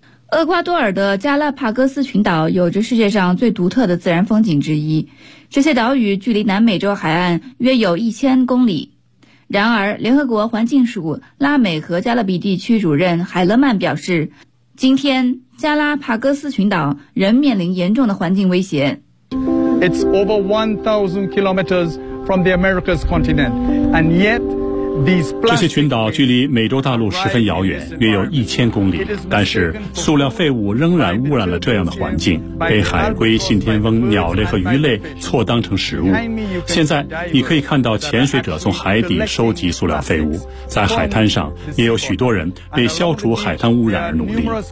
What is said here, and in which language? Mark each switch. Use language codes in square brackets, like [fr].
[zh] 厄瓜多尔的加拉帕戈斯群岛有着世界上最独特的自然风景之一，这些岛屿距离南美洲海岸约有1000公里。然而，联合国环境署拉美和加勒比地区主任海勒曼表示，今天加拉帕戈斯群岛仍面临严重的环境威胁。 [en] It's over 1,000 kilometers from the America's continent, and yet. [zh] 这些群岛距离美洲大陆十分遥远，约有1000公里，但是塑料废物仍然污染了这样的环境，被海龟、信天翁、鸟类和鱼类错当成食物。现在你可以看到潜水者从海底收集塑料废物，在海滩上也有许多人为消除海滩污染而努力。